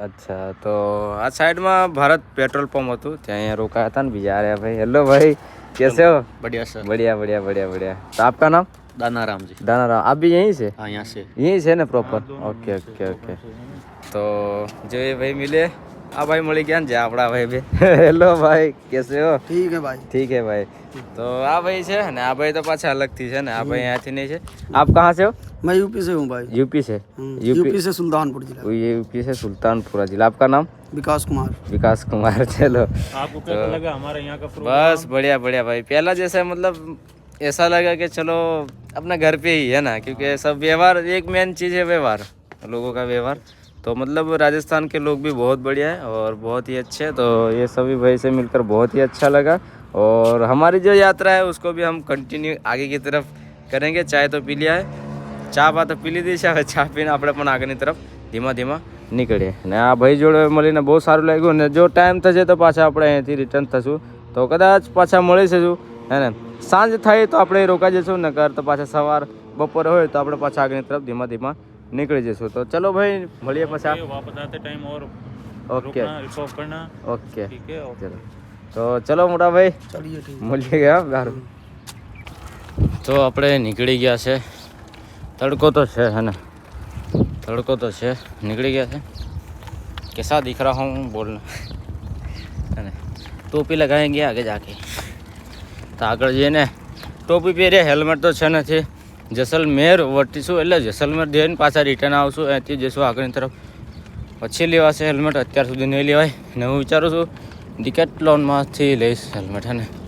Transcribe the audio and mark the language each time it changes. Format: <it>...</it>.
<hi>अच्छा तो आ साइड में भारत पेट्रोल पंप</hi> <gu>હતું ત્યાં અહીંયા રોકાયા હતા ને બીજા અરે ભાઈ હેલો ભાई</gu> <hi>कैसे हो? बढ़िया सर. बढ़िया बढ़िया बढ़िया बढ़िया. तो आपका नाम? दानाराम जी. दानाराम. आप भी यहीं से? हाँ यहाँ से. यहीं से ना प्रॉपर? Okay okay okay. तो जो ये भाई मिले आ भाई</hi> <gu>મળી ગયા ને આપડા ભાઈ બે.</gu> <hi>હેલો ભાઈ कैसे हो? ठीक है भाई. ठीक है भाई.</hi> <gu>तो आ भाई છે ને આ ભાઈ તો પાછા અલગથી છે ને. આ ભાઈ અહીંયાથી નહીં છે.</gu> <hi>आप कहाँ से हो? मैं यूपी से हूँ भाई. यूपी से? यूपी से सुल्तानपुर जिला. ये यूपी से सुल्तानपुरा जिला. आपका नाम? विकास कुमार. विकास कुमार. चलो आपको कैसा लगा हमारे यहाँ का बस बढ़िया बढ़िया भाई. पहला जैसे मतलब ऐसा लगा कि चलो अपना घर पे ही है ना, क्योंकि सब व्यवहार एक मेन चीज़ है व्यवहार, लोगों का व्यवहार. तो मतलब राजस्थान के लोग भी बहुत बढ़िया है और बहुत ही अच्छे. तो ये सभी भाई से मिलकर बहुत ही अच्छा लगा. और हमारी जो यात्रा है उसको भी हम कंटिन्यू आगे की तरफ करेंगे. चाय तो पी लिया है,</hi> <gu>ચા બા તો પી લીધી છે. હવે ચા પીને આપણે પણ આગળની તરફ ધીમા ધીમા નીકળીએ. અને આ ભાઈ જોડે મળીને બહુ સારું લાગ્યું. અને જો ટાઈમ થશે તો પાછા આપણે અહીંયાથી રિટર્ન થશું. તો કદાચ પાછા મળીશું હે ને. સાંજ થાય તો આપણે રોકાઈ જઈશું ને કર તો પાછા સવાર બપોરે હોય તો આપણે પાછા આગળની તરફ ધીમા ધીમા નીકળી જઈશું. તો ચલો ભાઈ મળીએ પાછા.</gu> <hi>वापस आते टाइम और ઓકે स्टॉप करना. ઓકે ठीक है.</hi> <gu>ચલો. તો ચલો મોટા ભાઈ</gu> <hi>चलिए ठीक.</hi> <gu>મળીએ ગયા ગારું. તો આપણે નીકળી ગયા છે.</gu> <hi>तड़को तो है ना, तड़को तो है. निकल गया है. कैसा दिख रहा हूँ बोलना है ना. टोपी लगाएंगे आगे जाके.</hi> <gu>तो આગળ જઈને ટોપી પહેરે હેલ્મેટ તો છે નથી. જેસલમેર વટીશું એટલે જેસલમેર જઈને પાછા રિટર્ન આવશું. અહીંથી જઈશું આગળની તરફ. પછી લેવાશે હેલ્મેટ. અત્યાર સુધી નહીં લેવાય ને હું વિચારું છું ડિકેટલોનમાંથી લઈશ હેલ્મેટ હે ને.</gu>